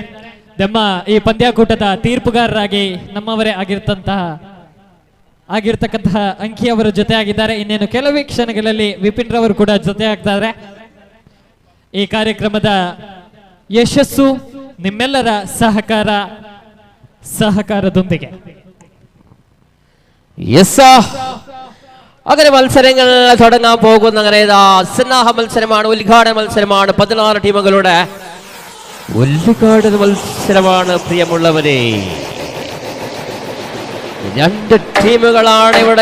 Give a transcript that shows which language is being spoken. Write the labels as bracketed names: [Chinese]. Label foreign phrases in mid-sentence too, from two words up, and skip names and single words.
[Kannada] ನಮ್ಮ ಈ ಪಂದ್ಯಾಕೂಟದ ತೀರ್ಪುಗಾರರಾಗಿ ನಮ್ಮವರೇ ಆಗಿರ್ತಕ್ಕಂತಹ ಅಂಕಿಯವರ ಜೊತೆ ಆಗಿದ್ದಾರೆ. ಇನ್ನೇನು ಕೆಲವೇ ಕ್ಷಣಗಳಲ್ಲಿ ವಿಪಿನ್ ರವರು ಕೂಡ ಜೊತೆ ಆಗ್ತಾರೆ. ಈ ಕಾರ್ಯಕ್ರಮದ ಯಶಸ್ಸು ನಿಮ್ಮೆಲ್ಲರ ಸಹಕಾರದೊಂದಿಗೆ. [Malayalam] അങ്ങനെ മത്സരങ്ങൾ തുടങ്ങാൻ പോകുന്ന അങ്ങനെ സന്നാഹ മത്സരമാണ്, ഉദ്ഘാടന മത്സരമാണ്. 16 ടീമുകളുടെ ഉദ്ഘാടന മത്സരമാണ്. പ്രിയമുള്ളവരെ, 2 ടീമുകളാണ് ഇവിടെ.